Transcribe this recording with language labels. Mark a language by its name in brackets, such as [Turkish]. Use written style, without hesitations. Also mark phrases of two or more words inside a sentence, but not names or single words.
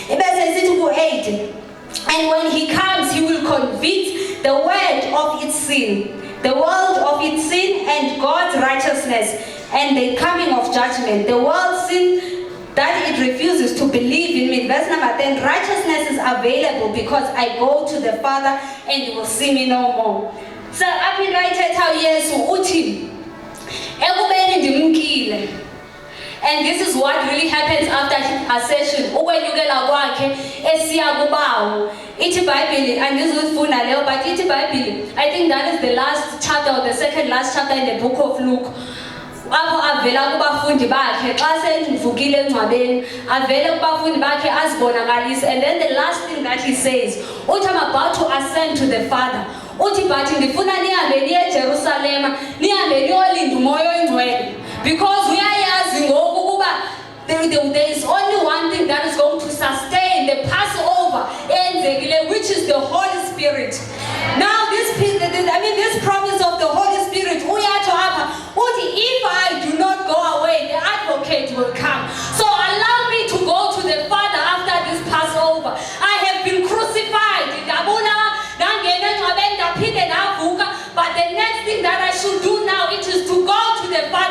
[English] And when he comes, he will convict the world of its sin, the world of its sin and God's righteousness, and the coming of judgment. The world's sin that it refuses to believe in me. Verse number 10, righteousness is available because I go to the Father and you will see me no more. [Xhosa] So aphinda ayithetha uYesu uthi ekubeni ndimkile. [English] And this is what really happens after ascension. [Xhosa] Ukwenyukela kwakhe esiya kubawo. Ithi iBhayibhile andizufunda leyo, but ithi iBhayibhile, [English] I think that is the last chapter or the second last chapter in the book of Luke. [Xhosa] Apho avela kubafundi bakhe xa sendivukile engcwabeni, avele kubafundi bakhe azibonakalise, [English] and then the last thing that he says, uthi I'm about to ascend to the Father. [Xhosa] Uthi but ndifuna nihambe niye eJerusalem, nihambe niyolinda umoya oyingcwele, [English] because [Xhosa] uyayazi ngoku ukuba [English] there is only one thing that is going to sustain the Passover enzekile, which is the Holy Spirit. Now this promise of the Holy Spirit, [Xhosa] uyatsho apha uthi [English] if I do not go away, the advocate will come. So allow me to go to the Father after this Passover. I have been crucified, but the next thing that I should do now, it is to go to the Father.